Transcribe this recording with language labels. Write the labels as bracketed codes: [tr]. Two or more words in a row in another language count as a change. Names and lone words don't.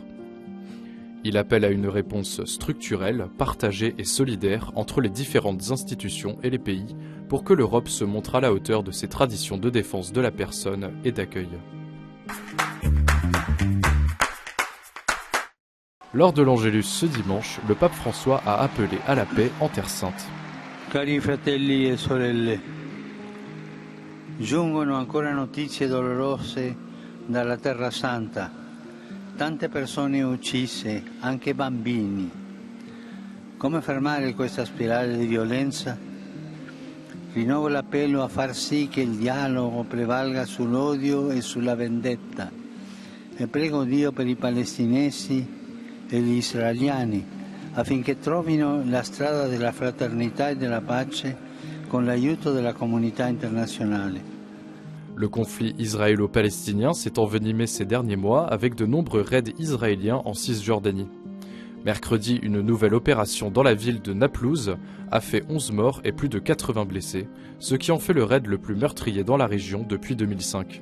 [fr] Il appelle à une réponse structurelle, partagée et solidaire entre les différentes institutions et les pays pour que l'Europe se montre à la hauteur de ses traditions de défense de la personne et d'accueil. Lors de l'Angélus ce dimanche, le pape François a appelé à la paix en Terre Sainte. [it] Cari fratelli e sorelle, giungono ancora notizie dolorose dalla Terra Santa. Tante persone uccise, anche bambini. Come fermare questa spirale di violenza? Rinnovo l'appello a far sì che il dialogo prevalga sull'odio e sulla vendetta. E prego Dio per i palestinesi e gli israeliani affinché trovino la strada della fraternità e della pace con l'aiuto della comunità internazionale. [fr] Le conflit israélo-palestinien s'est envenimé ces derniers mois avec de nombreux raids israéliens en Cisjordanie. Mercredi, une nouvelle opération dans la ville de Naplouse a fait 11 morts et plus de 80 blessés, ce qui en fait le raid le plus meurtrier dans la région depuis 2005.